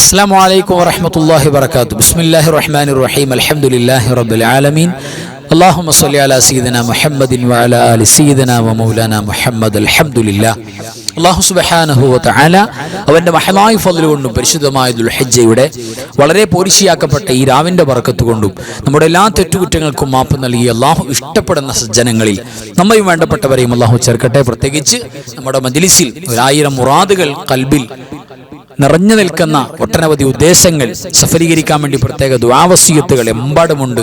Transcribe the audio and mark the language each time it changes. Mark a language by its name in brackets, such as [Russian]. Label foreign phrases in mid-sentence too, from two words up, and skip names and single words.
[Arabic] السلام عليكم ورحمة الله وبركاته. بسم الله الرحمن الرحيم. الحمد لله رب العالمين. اللهم صل على سيدنا محمد وعلى آل سيدنا ومولانا محمد. الحمد لله. الله سبحانه وتعالى [Malayalam] അവന്റെ മഹലായ ഫള് കൊണ്ടും പരിശുദ്ധമായ ദുൽഹിജ്ജയുടെ വളരെ പോരിശിയാക്കപ്പെട്ട ഈ രാവിന്റെ ബറക്കത്ത് കൊണ്ടും നമ്മുടെ എല്ലാ തെറ്റുകുറ്റങ്ങൾക്കും മാപ്പ് നൽകി അല്ലാഹു ഇഷ്ടപ്പെടുന്ന സജ്ജനങ്ങളിൽ നമ്മയും വേണ്ടപ്പെട്ടവരെയും അല്ലാഹു ചേർക്കട്ടെ. പ്രത്യേകിച്ച് നമ്മുടെ മജ്ലിസിൽ 1000 മുറാദുകൾ ഖൽബിൽ നിറഞ്ഞു നിൽക്കുന്ന ഒട്ടനവധി ഉദ്ദേശങ്ങൾ സഫലീകരിക്കാൻ വേണ്ടി പ്രത്യേക ദുആവസിയത്തുകൾ എമ്പാടുമുണ്ട്.